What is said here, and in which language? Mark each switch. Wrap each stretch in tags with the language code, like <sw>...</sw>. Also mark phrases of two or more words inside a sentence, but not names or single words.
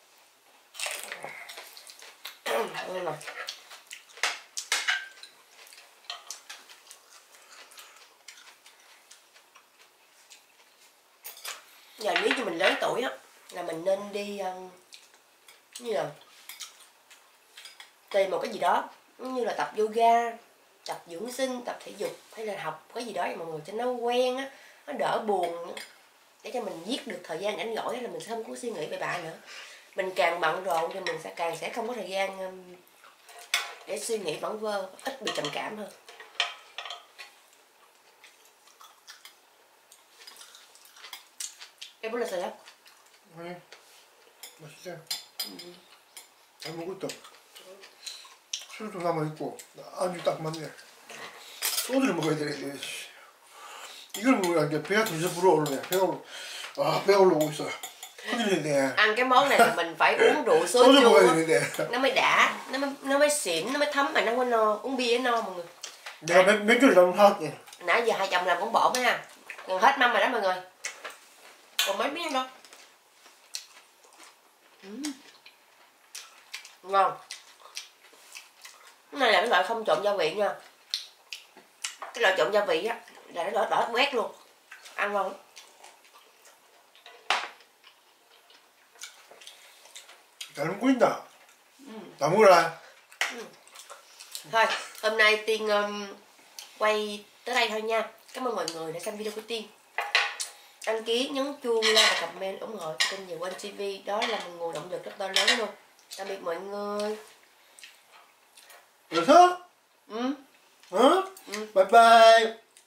<vi>Giờ nếu như mình lớn tuổi á là mình nên đi như là tìm một cái gì đó như là tập yoga, tập dưỡng sinh, tập thể dục, hay là học cái gì đó cho mọi người cho nó quen á, nó đỡ buồn, để cho mình giết được thời gian rảnh rỗi, là mình sẽ không có suy nghĩ về bạn nữa. Mình càng bận rộn thì mình sẽ không có thời gian để suy nghĩ vẩn vơ, ít bị trầm cảm hơn. Em muốn là sao?</vi> <ko>아니, 맛있어요. 잘 먹었다. 술도 남아있고, 안주 딱 맞네. 소주를 먹어야 되는데, 이걸 먹으면 이제 배가 점점 불어오르네. 배가 올라오고 있어. 큰일이네.</ko> <vi>Ăn cái món này là mình phải uống rượu</vi> <ko>소주 soju 먹어야</ko> <vi>á,</vi> <ko>되는데.</ko> <vi>nó mới đã, nó mới xịn, nó mới thấm mà nó không có no. Uống bia nó no mọi người.</vi> <ko>내가 맥주를 잘못 사왔지.</ko> <vi>Nãy giờ hai chồng làm cũng bổ nha, gần hết mâm rồi đó mọi người, còn mấy miếng đâu. Ngon. Cái này là cái loại không trộn gia vị nha. Cái loại trộn gia vị á là nó đỏ quét luôn, ăn ngon.</vi> <ko>잘 먹고 있다. 다 먹어라.</ko> <vi>Thôi, hôm nay Tiên quay tới đây thôi nha. Cảm ơn mọi người đã xem video của Tiên. Đăng ký, nhấn chuông, like và comment ủng hộ cho kênh Nhiều Quanh TV. Đó là một nguồn động lực rất to lớn luôn. Tạm biệt mọi người.</vi> <ko>여기서? 응?</ko> <en>Bye bye.</en>